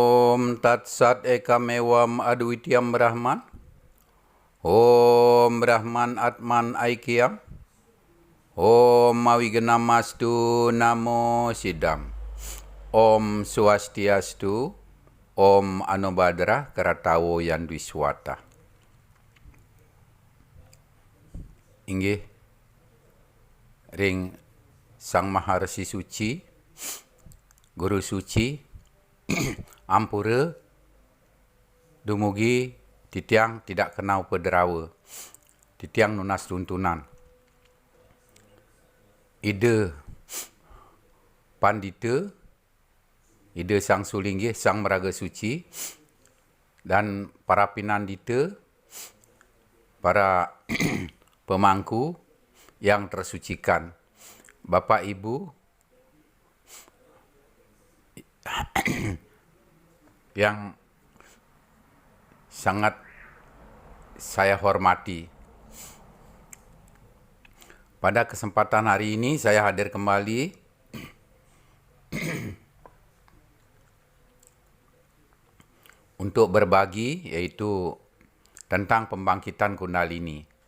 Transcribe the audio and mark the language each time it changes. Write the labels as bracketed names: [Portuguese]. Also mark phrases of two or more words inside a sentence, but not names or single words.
[Sanskrit] Om Tat Sat Ekamevam Advitiyam Brahman. Om Brahman Atman Aikyam. Om Mawignamastu Namo Siddham. Om Swastiastu. Om Anubhadra Karatawo Yandwiswata. [Balinese] Inggih ring Sang Maharsi Suci, Guru Suci, Ampura, dumugi titiang [Indonesian] tidak kenal [Balinese] pederawa, titiang nunas tuntunan. Ide Pandita, Ide Sang Sulinggih, Sang Meraga Suci, [Indonesian] dan para pinandita, para pemangku yang tersucikan, Bapak Ibu yang sangat saya hormati. Pada kesempatan hari ini saya hadir kembali untuk berbagi, yaitu tentang pembangkitan Kundalini.